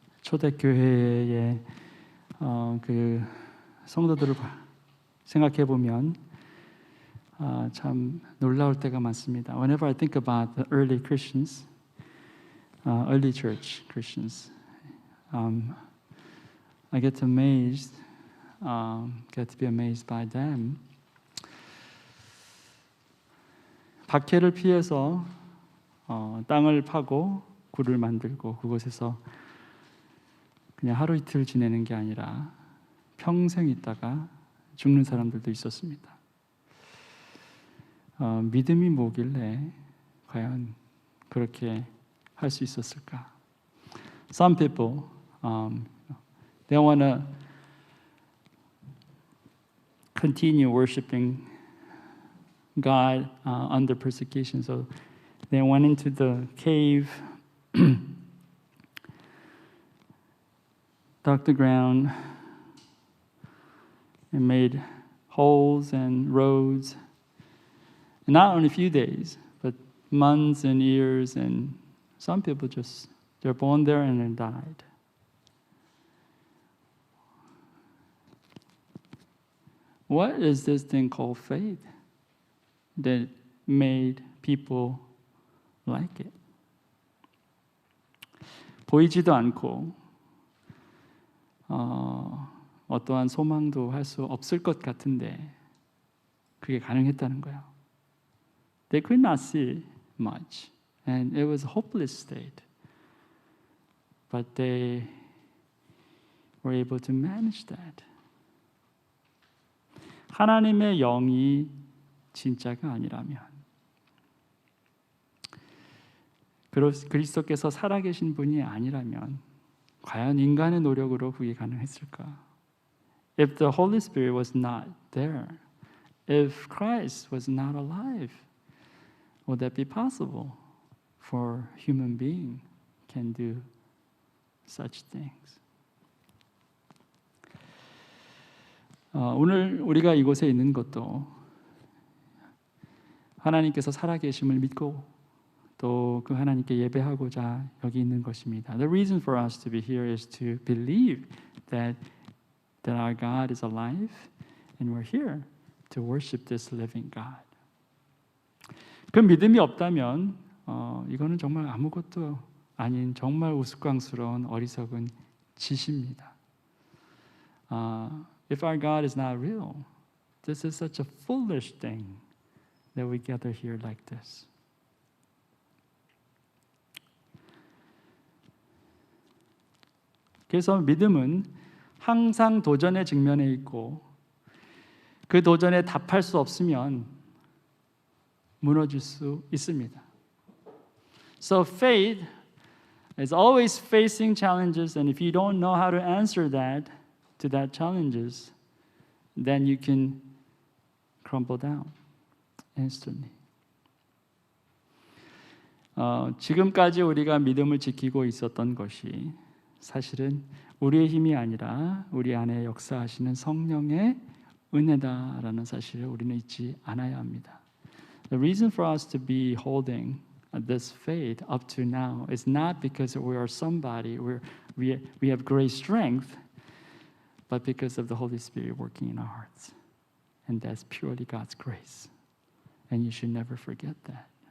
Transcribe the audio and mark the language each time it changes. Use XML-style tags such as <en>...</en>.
<ko>초대교회의 그 성도들을 생각해 보면 참 놀라울 때가 많습니다.</ko> <en>Whenever I think about the early Christians, early church Christians, I get amazed, get to be amazed by them.</en> <ko>박해를 피해서 땅을 파고 굴을 만들고 그곳에서 그냥 하루 이틀 지내는 게 아니라 평생 있다가 죽는 사람들도 있었습니다. 믿음이 뭐길래 과연 그렇게 할 수 있었을까?</ko> <en>Some people, they want to continue worshiping God under persecution, so they went into the cave, dug the ground, and made holes and roads. And not only a few days, but months and years, and some people they're born there and then died. What is this thing called faith that made people like it?</en> <ko>보이지도 않고 어떠한 소망도 할 수 없을 것 같은데 그게 가능했다는 거예요.</ko> <en>They could not see much, and it was a hopeless state. But they were able to manage that.</en> <ko>하나님의 영이 진짜가 아니라면, 그리스도께서 살아계신 분이 아니라면 과연 인간의 노력으로 그게 가능했을까?</ko> <en>If the Holy Spirit was not there, if Christ was not alive, would that be possible for a human being can do such things?</en> <ko>오늘 우리가 이곳에 있는 것도 하나님께서 살아계심을 믿고 또 그 하나님께 예배하고자 여기 있는 것입니다.</ko> <en>The reason for us to be here is to believe that our God is alive and we're here to worship this living God.</en> <ko>그 믿음이 없다면 이거는 정말 아무것도 아닌 정말 우스꽝스러운 어리석은 짓입니다.</ko> <en>If our God is not real, this is such a foolish thing that we gather here like this.</en> <ko>그래서 믿음은 항상 도전에 직면해 있고 그 도전에 답할 수 없으면 무너질 수 있습니다.</ko> <en>So faith is always facing challenges, and if you don't know how to answer to that challenges, then you can crumble down instantly.</en> <ko>지금까지 우리가 믿음을 지키고 있었던 것이 사실은 우리의 힘이 아니라 우리 안에 역사하시는 성령의 은혜다라는 사실을 우리는 잊지 않아야 합니다.</ko> <en>The reason for us to be holding this faith up to now is not because we are somebody, we have great strength, but because of the Holy Spirit working in our hearts. And that's purely God's grace. And you should never forget that.</en>